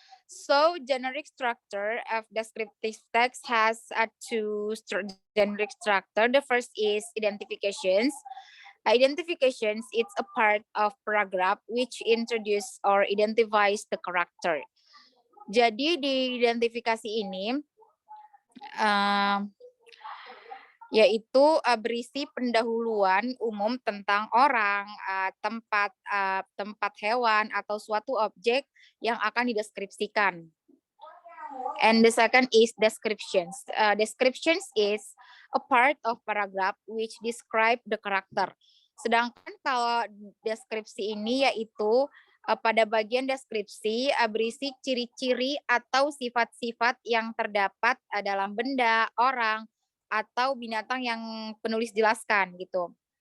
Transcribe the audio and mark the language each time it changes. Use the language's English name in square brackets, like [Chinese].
[English] So, generic structure of descriptive text has two generic structure. The first is identifications. Identifications, it's a part of paragraph which introduce or identifies the character. [Indonesian] Jadi di identifikasi ini yaitu berisi pendahuluan umum tentang orang, tempat hewan, atau suatu objek yang akan dideskripsikan. [English] And the second is descriptions. Descriptions is a part of paragraph which describe the character. [Indonesian] Sedangkan kalau deskripsi ini yaitu pada bagian deskripsi berisi ciri-ciri atau sifat-sifat yang terdapat dalam benda, orang, atau binatang yang penulis jelaskan gitu.